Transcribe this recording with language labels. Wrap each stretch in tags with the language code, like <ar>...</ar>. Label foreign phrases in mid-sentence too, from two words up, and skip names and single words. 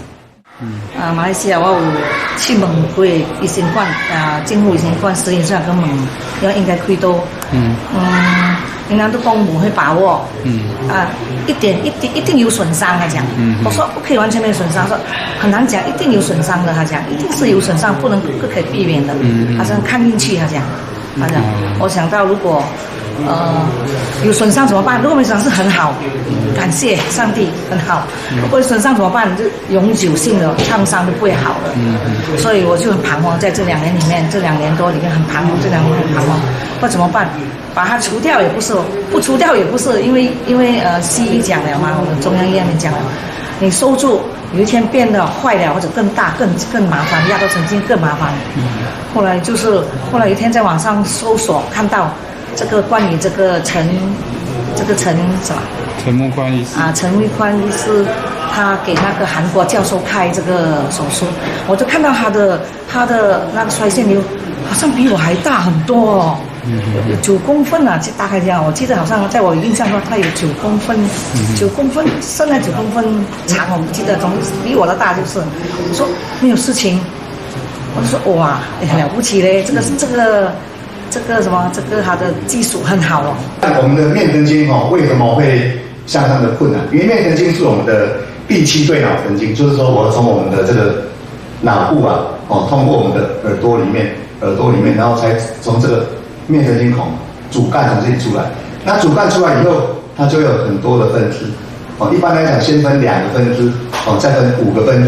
<zh>馬來西亞我有去問過醫生館政府醫生館實驗室咁問，因為應該開刀，人家都講冇去把握，一定有損傷，他講，我說不可以完全沒有損傷，說很難講，一定有損傷的，他講，一定是有損傷，不可以避免的，他說看運氣，他講，我想到如果有損傷怎麼辦？如果沒損傷是很好，感謝上帝很好。如果有損傷怎麼辦？就永久性的創傷就不會好了。所以我就很彷徨，在這2年裡面，這2年多裡面很彷徨，這2年很彷徨，不知道怎麼辦？把它除掉也不是，不除掉也不是，因為西醫講了嘛，我們中央醫院講了，你收住有一天變得壞了或者更大更麻煩，壓到神經更麻煩。後來有一天在網上搜索看到。這個關於這個陳什麼？陳木寬醫師陳木寬醫師，他給那個韓國教授開這個手術，我就看到他的那個腮腺瘤，好像比我還大很多哦，有9公分啊，大概這樣。我記得好像在我印象中，他有9公分，9公分，甚至9公分長，我不記得，總比我的大就是。我說沒有事情，我就說哇，了不起嘞，這個什麼，這個它的技術很好哦。我們的面神經為什麼會相當的困難？因為面神經是我們的第7對腦神經，就是說我從我們的這個腦部通過我們的耳朵裡面，然後才從這個面神經孔主幹從這裡出來。那主幹出來以後，它就有很多的分支。一般來講，先分2個分支，再分5個分支。</zh>